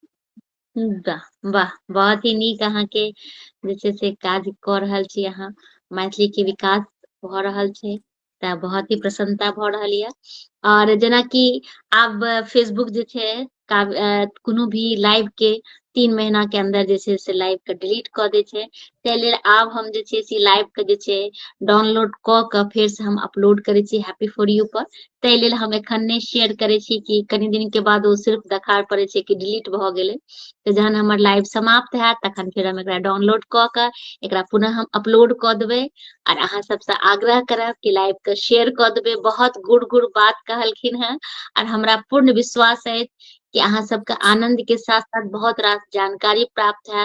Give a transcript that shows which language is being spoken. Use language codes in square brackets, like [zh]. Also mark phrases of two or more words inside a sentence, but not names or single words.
[mai] वाह वाह बहुत ही नीक अहाँ के जे छै से काज कऽ रहल छी अहाँ, मैथिली के विकास भऽ रहल छै तऽ बहुत ही प्रसन्नता भऽ रहल यऽ। और जेनाकि आब फेसबुक जे छै कोनो भी लाइव के 3 महीना के अंदर जे छै से लाइव के डिलीट कऽ दै छै, ताहि लेल आब हम जे छै से लाइव के जे छै डाउनलोड कऽ कऽ फेर से हम अपलोड करै छी हैप्पी फॉर यू पर। ताहि लेल हम एखन नहि शेयर करै छी कि कनि दिन के बाद ओ सिर्फ देखार पड़ै छै कि डिलीट भऽ गेलै। तऽ जहन हमर लाइव समाप्त हैत तखन फेर हम एकरा डाउनलोड कऽ कऽ एकरा पुनः हम अपलोड कऽ देबै। और अहाँ सबसे आग्रह करब कि लाइव के शेयर कऽ देबै, बहुत गुड़ गुड़ बात कहलखिन हेँ और हमरा पूर्ण विश्वास अछि कि अहाँ सबके आनंद के साथ साथ बहुत रास जानकारी प्राप्त हैत।